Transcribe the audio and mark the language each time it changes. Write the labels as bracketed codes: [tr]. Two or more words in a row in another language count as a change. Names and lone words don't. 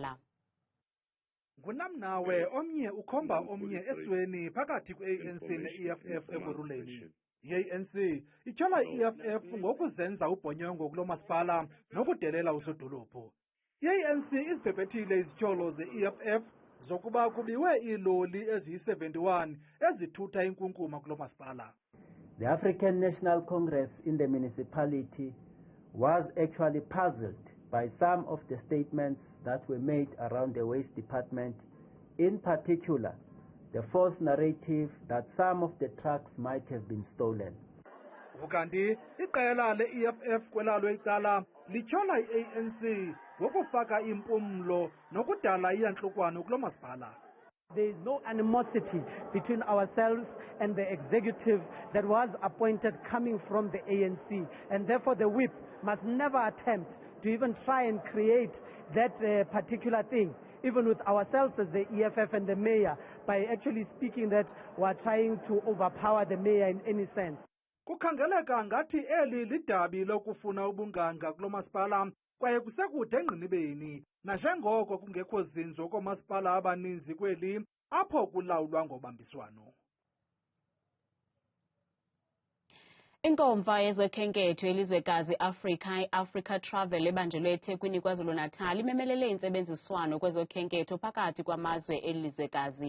[xh] Ngunamnawe omnye ukhomba omnye esweni phakathi kwe-ANC ne-EFF ekuruleni. I-ANC ityhola i-EFF ngokuzenza ubhonyongo kulo masipala nokudelela usodolophu. I-ANC iziphephethile izityholo ze-EFF zokuba kubiwe iiloli eziyi-71 ezithutha inkunkuma kulo masipala. [en] The African National Congress in the municipality was actually puzzled by some of the statements that were made around the waste department, in particular, the false narrative that some of the trucks might have been stolen. [xh] Ukanti iqela le-EFF kwelalo icala lityhola i-ANC ngokufaka impumlo nokudala iyantlukwano kulo masipala. [en] There is no animosity between ourselves and the executive that was appointed coming from the ANC, and therefore the whip must never attempt to even try and create that particular thing, even with ourselves as the EFF and the mayor, by actually speaking that we are trying to overpower the mayor in any sense. [xh] Kukhangeleka ngathi eli lidabi lokufuna ubunganga kulo masipala kwaye kusekude engqinibeni nanjengoko kungekho zinzo koomasipala abaninzi kweli apho kulawulwa ngobambiswano. Inkomfa yezokhenketho elizwekazi i-Africa Travel ebanjelwe eThekwini KwaZulu-Natal imemelele intsebenziswano kwezokhenketho phakathi kwamazwe elizwekazi.